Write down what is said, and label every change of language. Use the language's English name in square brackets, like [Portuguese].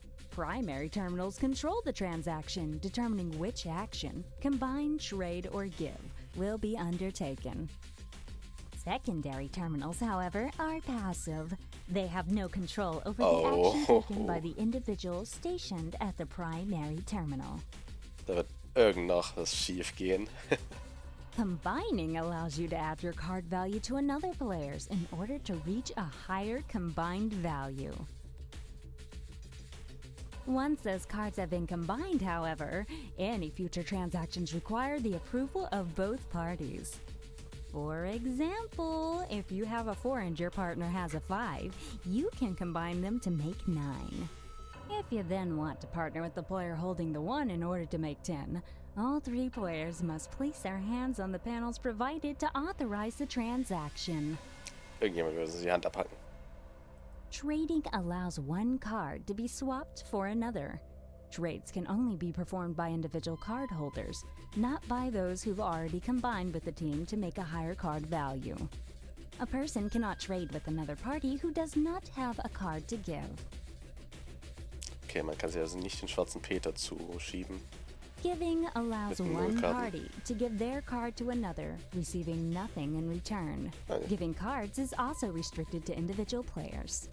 [English] Primary terminals control the transaction, determining which action, combine, trade, or give, will be undertaken. Secondary terminals, however, are passive. They have no control over the action taken by the individual stationed at the primary terminal. [German] Da wird irgend noch was schief gehen. [English] Combining allows you to add your card value to another player's in order to reach a higher combined value. Once those cards have been combined, however, any future transactions require the approval of both parties. For example, if you have a 4 and your partner has a 5, you can combine them to make 9. If you then want to partner with the player holding the 1 in order to make 10, all 3 players must place their hands on the panels provided to authorize the transaction. [German] Irgendjemand würde die Hand abhacken. [English] Trading allows one card to be swapped for another. Trades can only be performed by individual card holders, not by those who've already combined with the team to make a higher card value. A person cannot trade with another party who does not have a card to give. [German] Okay, man kann sich also nicht den schwarzen Peter zuschieben. [English] Giving allows [German] Mit [English] one [German] null Karten. [English] party to give their card to another, receiving nothing in return. Okay. Giving cards is also restricted to individual players.